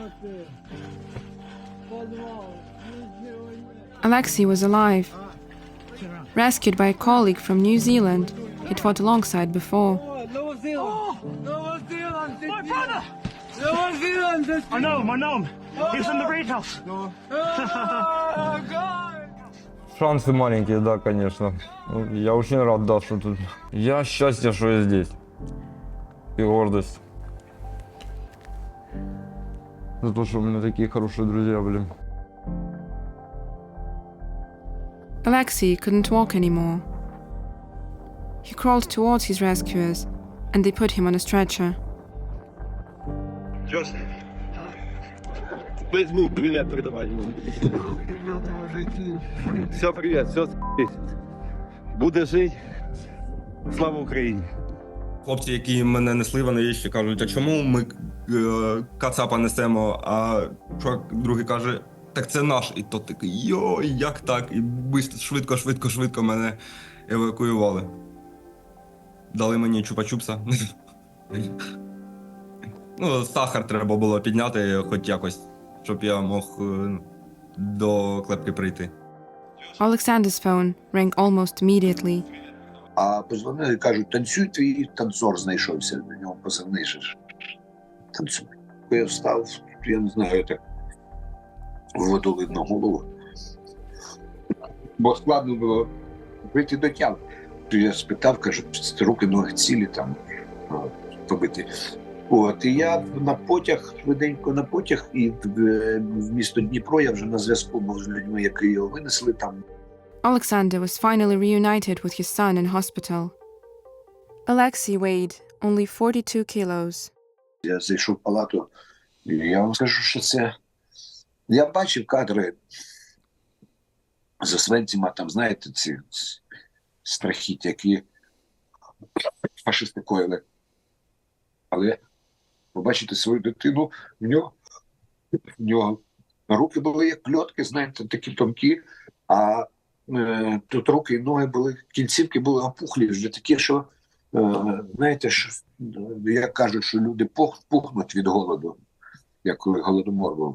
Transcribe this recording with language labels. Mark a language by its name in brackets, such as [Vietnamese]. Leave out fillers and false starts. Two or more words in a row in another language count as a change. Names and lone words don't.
[English] Oleksii was alive. Rescued by a colleague from New Zealand he'd fought alongside before. My brother! I know him. He was in the raid house. [Russian] Шансы маленькие, да, конечно. Я очень рад, да, что тут. Я счастье, что я здесь. И гордость. За то, что у меня такие хорошие друзья были. [English] Oleksii couldn't walk anymore. He crawled towards his rescuers, and they put him on a stretcher. [Russian] Just возьми, привет передавай. Все, привет, все, [Ukrainian] буде жить. Слава Україні. Хлопці, які мене несли, вони вічі кажуть, а чому ми кацапа несемо, а чувак другий каже, так це наш. І то такий, йой, як так? І швидко мене евакуювали. Дали мені чупа-чупса. Сахар треба було підняти хоч якось, щоб я мог до клепки прийти. [English] Alexander's phone rang almost immediately. [Ukrainian] А позвонили і кажуть, танцюй, твій танцор знайшовся, на нього позивний же. Танцюй. Я встав, я не знаю, я так воду видно голову. Бо складно було прийти до тями. Я спитав, кажу, руки, ноги цілі там побиті. І я на потяг, швиденько на потяг, і в місто Дніпро я вже на зв'язку був з людьми, які його винесли там. [English] Alexander was finally reunited with his son in hospital. Oleksii weighed only 42 kilos. [Ukrainian] Я зайшов в палату, і я вам скажу, що це... Я бачив кадри з Освенцима, там, знаєте, ці страхіття, які фашисти коїли. Але побачити свою дитину, в нього руки були як кльотки, знаєте, такі тонкі, а тут руки і ноги були, кінцівки були опухлі, вже такі, що, знаєте, як кажуть, що люди пухнуть від голоду, як коли голодомор був.